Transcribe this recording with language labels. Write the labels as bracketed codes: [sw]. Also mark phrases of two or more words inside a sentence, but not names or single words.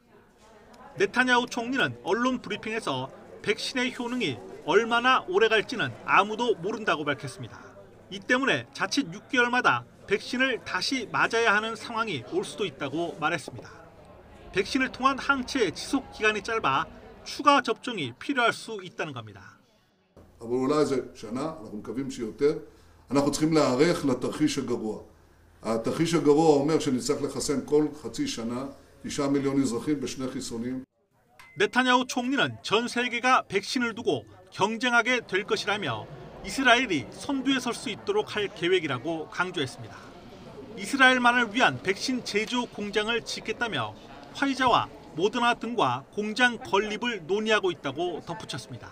[ko] 네타냐후 총리는 언론 브리핑에서 백신의 효능이 얼마나 오래 갈지는 아무도 모른다고 밝혔습니다. 이 때문에 자칫 6개월마다 백신을 다시 맞아야 하는 상황이 올 수도 있다고 말했습니다. 백신을 통한 항체의 지속 기간이 짧아 추가 접종이 필요할 수 있다는 겁니다. [he] אבל אולי זה שנה, אנחנו מקווים שיותר. אנחנו צריכים להיערך לתרחיש הגרוע. התרחיש הגרוע אומר שנצטרך לחסן כל חצי שנה 9 מיליון אזרחים בשני חיסונים. [ko] 네타냐후 총리는 전 세계가 백신을 두고 경쟁하게 될 것이라며 이스라엘이 선두에 설 수 있도록 할 계획이라고 강조했습니다. 이스라엘만을 위한 백신 제조 공장을 짓겠다며 화이자와 모더나 등과 공장 건립을 논의하고 있다고 덧붙였습니다.